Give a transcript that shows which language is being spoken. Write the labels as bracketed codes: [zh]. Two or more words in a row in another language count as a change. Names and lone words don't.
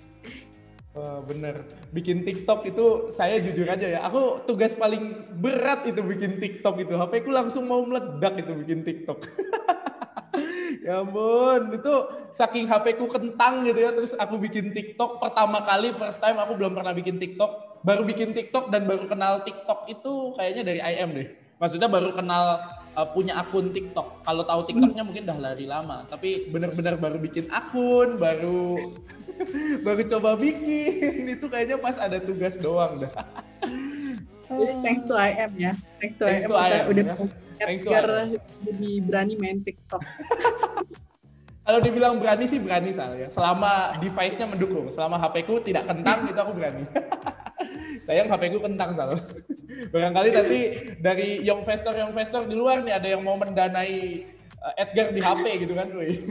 [id] Bener, bikin TikTok itu saya jujur aja ya, aku tugas paling berat itu bikin TikTok itu, HP ku langsung mau meledak itu bikin TikTok. Ya ampun, itu saking HP ku kentang gitu ya, terus aku bikin TikTok pertama kali, [en] first time [id] aku belum pernah bikin TikTok, baru bikin TikTok dan baru kenal TikTok itu kayaknya dari IM deh. Maksudnya baru kenal punya akun TikTok. Kalau tahu TikToknya mungkin udah lari lama, tapi benar-benar baru bikin akun, baru coba bikin. Itu kayaknya pas ada tugas doang dah. Jadi [en] thanks to IM [id] ya, [en] thanks to IM [id] udah Edgar jadi berani main TikTok. Kalau dibilang berani sih berani saya. Selama device-nya mendukung, selama HP-ku tidak kentang itu aku berani. Sayang HP-ku kentang Sal. Barangkali nanti dari Young Investor di luar nih ada yang mau mendanai Edgar di HP gitu kan, Roy.